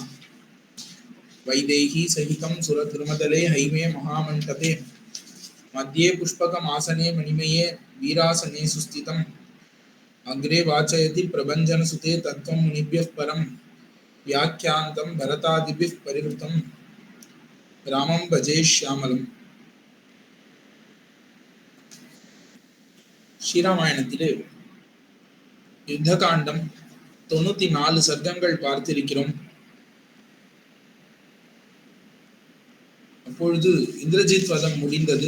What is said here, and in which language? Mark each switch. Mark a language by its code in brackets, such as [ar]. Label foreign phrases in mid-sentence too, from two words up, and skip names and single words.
[sa] वैदेही सहितं सुरद्रुमदले हैमे महामण्टपे मध्ये पुष्पकमासने मणिमये वीरासने सुस्थितम्। अग्रे वाचयति प्रभञ्जनसुते तत्त्वं मुनिभ्यः परं व्याख्यान्तं भरतादिभिः परिवृतं रामं भजे श्यामलम्. [ta] ஸ்ரீராமாயணத்திலே யுத்த காண்டம் 94 சர்க்கங்கள் பார்த்திருக்கிறோம். அப்பொழுது இந்திரஜித் வதம் முடிந்தது.